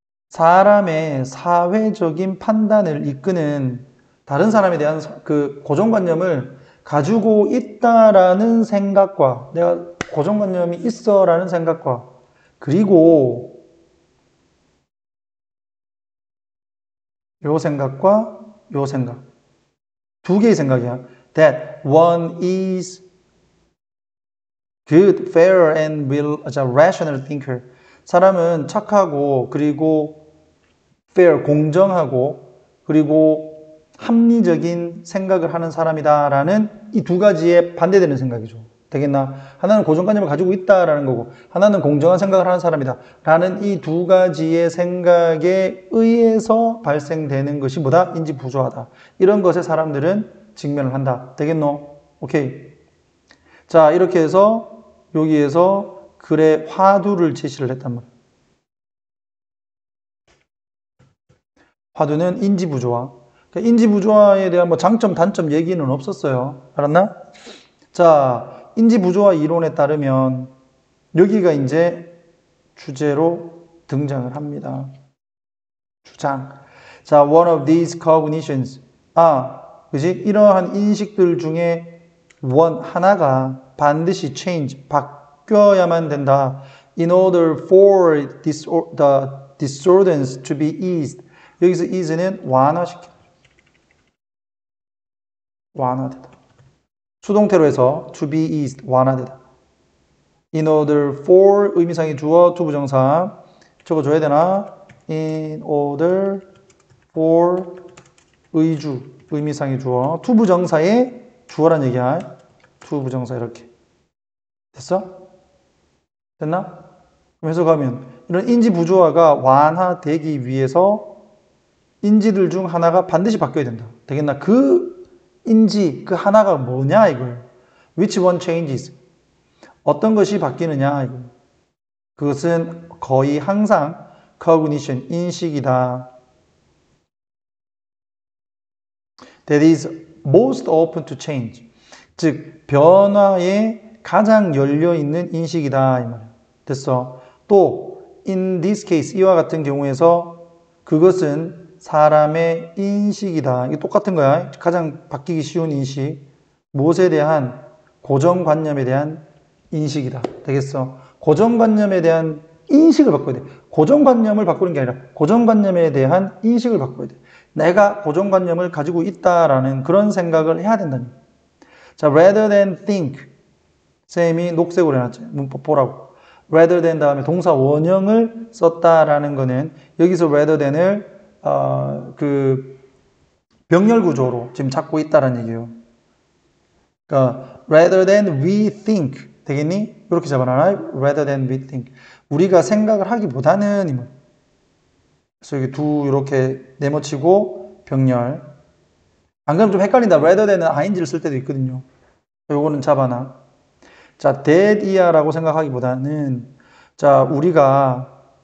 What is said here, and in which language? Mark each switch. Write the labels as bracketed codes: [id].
[ko] 사람의 사회적인 판단을 이끄는 다른 사람에 대한 그 고정관념을 가지고 있다라는 생각과 내가 고정관념이 있어라는 생각과 그리고 요 생각과 요 생각 두 개의 생각이야. [en] That one is good, fair, and rational thinker. [ko] 사람은 착하고 그리고 fair, 공정하고 그리고 합리적인 생각을 하는 사람이다라는 이 두 가지에 반대되는 생각이죠. 되겠나? 하나는 고정관념을 가지고 있다라는 거고 하나는 공정한 생각을 하는 사람이다 라는 이 두 가지의 생각에 의해서 발생되는 것이 뭐다? 인지 부조하다. 이런 것에 사람들은 직면을 한다. 되겠노? 오케이. 자, 이렇게 해서 여기에서 글의 화두를 제시를 했단 말이에요. 화두는 인지부조화. 그러니까 인지부조화에 대한 뭐 장점, 단점 얘기는 없었어요. 알았나? 자, 인지부조화 이론에 따르면 여기가 이제 주제로 등장을 합니다. 주장. [en] 자, one of these cognitions. [ko] 그지? 이러한 인식들 중에 하나가 반드시 change, 바뀌어야만 된다. [en] In order for the disorders to be eased. [ko] 여기서 ease는 완화시켜. 완화되다. 수동태로 해서 to be eased, 완화되다. [en] In order for [ko] 의미상의 주어, 투부정사. 적어줘야 되나? [en] In order for [ko] 의주, 의미상의 주어. 투부정사의 주어란 얘기야. 투부정사 이렇게. 됐어? 됐나? 그럼 해석하면 이런 인지 부조화가 완화되기 위해서 인지들 중 하나가 반드시 바뀌어야 된다. 되겠나? 그 인지, 그 하나가 뭐냐 이걸. [en] Which one changes? [ko] 어떤 것이 바뀌느냐 이걸. 그것은 거의 항상 cognition, 인식이다. [en] That is most open to change. [ko] 즉 변화에 가장 열려있는 인식이다 이 말이야. 됐어. 또 [en] in this case [ko] 이와 같은 경우에서 그것은 사람의 인식이다. 이게 똑같은 거야. 가장 바뀌기 쉬운 인식. 무엇에 대한 고정관념에 대한 인식이다. 되겠어. 고정관념에 대한 인식을 바꿔야 돼. 고정관념을 바꾸는 게 아니라 고정관념에 대한 인식을 바꿔야 돼. 내가 고정관념을 가지고 있다라는 그런 생각을 해야 된다는 거야. 자, [en] rather than think. [ko] 쌤이 녹색으로 해놨죠. 문법 보라고. rather than 다음에 동사 원형을 썼다라는 거는 여기서 rather than을 그 병렬 구조로 지금 찾고 있다라는 얘기예요. 그러니까 [en] rather than we think [ko] 되겠니? 이렇게 잡아놔. [en] rather than we think. [ko] 우리가 생각을 하기보다는 그래서 여기 두 이렇게 네모치고 병렬. 안 그러면 좀 헷갈린다. rather than은 ing를 쓸 때도 있거든요. 요거는 잡아놔. 자, that이야라고 생각하기보다는 자, 우리가